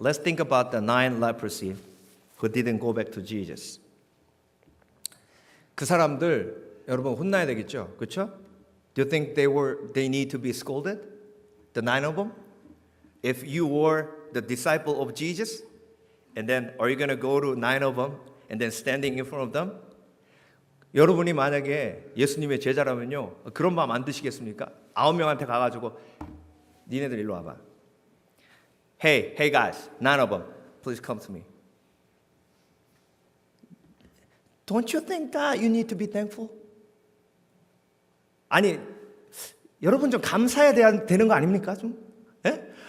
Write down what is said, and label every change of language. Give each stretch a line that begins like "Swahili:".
English: Let's think about the 9 leprosy who didn't go back to Jesus.
Korean: 그 사람들 여러분 혼나야 되겠죠, 그렇죠?
English: Do you think they need to be scolded? The 9 of them? If you were the disciple of Jesus, and then are you going to go to 9 of them and then standing in front of them?
Korean: 여러분이 만약에 예수님의 제자라면요, 그런 마음 안 드시겠습니까? 9명한테 가가지고 니네들 일로 와봐.
English: Hey guys, 9 of them, please come to me. Don't you think that you need to be thankful?
Korean: 아니, 여러분 좀 감사해야 되는 거 아닙니까? 좀? 예?